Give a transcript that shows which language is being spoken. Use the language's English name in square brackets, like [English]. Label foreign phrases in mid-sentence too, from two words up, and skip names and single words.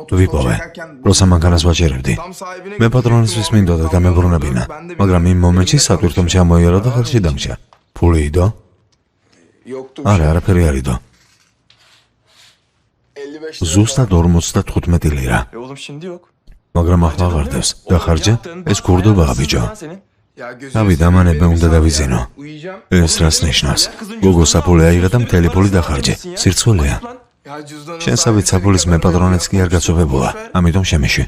[Georgian] ვიპოვე, როცა მანქანას ვაჭერებდი. მე პატრონისთვის მინდოდა დამებრუნებინა, მაგრამ იმ მომენტში სატვირთომ ჩამოიარა და ხელში დამჭა. ფული იდო? არა, არაფერი არ იდო. ზუსტად 55 ლირა. [Turkish] Oğlum şimdi yok. [Georgian] მაგრამ ახლა აღარდევს. დახარჯე, ეს ქურდობაა ბიჭო. თავი დამანებე უნდა დავიზენო. ეს რას ნიშნავს? გოგო საფულე აიღე და მთელი ფული დახარჯე. სირცხვილია. შენსავით საფულის მე პატრონეც კი არ გაწოვებულა, ამიტომ შემეში.